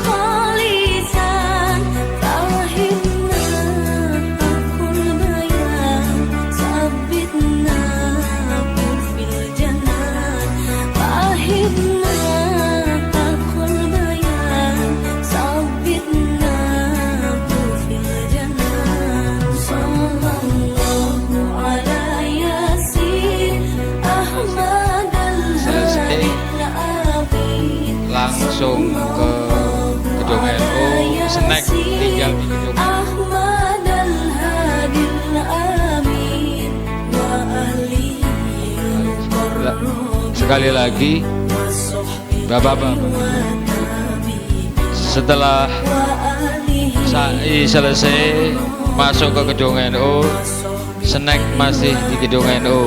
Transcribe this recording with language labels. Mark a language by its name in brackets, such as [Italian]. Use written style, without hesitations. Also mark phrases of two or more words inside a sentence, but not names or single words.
[Arabic] لسان فهمنا حق البيان ثبتنا في الجنان فهمنا حق البيان ثبتنا في الجنان صلى الله على ياسين أحمد [Indonesian] Selesai. [Arabic] الهادي [Indonesian] Langsung ke gedung NU, snack tinggal di gedung NU. [Arabic] أحمد الهادي الأمين وآله المقربين [Indonesian] Sekali lagi, [Arabic] وصحبه [Indonesian] Bapak-bapak, [Arabic] والتابعين [Indonesian] setelah [Arabic] وآله [Indonesian] SAI selesai masuk ke gedung NU, snack masih di gedung NU.